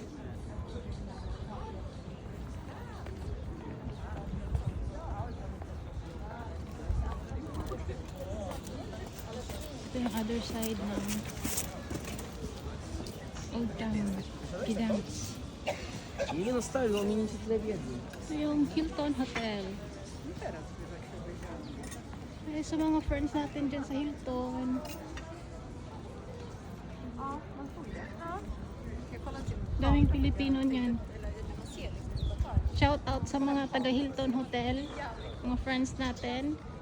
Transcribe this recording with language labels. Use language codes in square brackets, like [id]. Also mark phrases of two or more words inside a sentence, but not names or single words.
[tl] Ito yung [en] other side [tl] ng Old Town, Gdansk. [uk] Її наставили, але мені не видно. [tl] Ito yung Hilton Hotel. Ay, sa mga friends natin dyan sa Hilton. Daming Pilipino niyan. [en] Shout out [tl] sa mga taga Hilton Hotel, mga friends natin.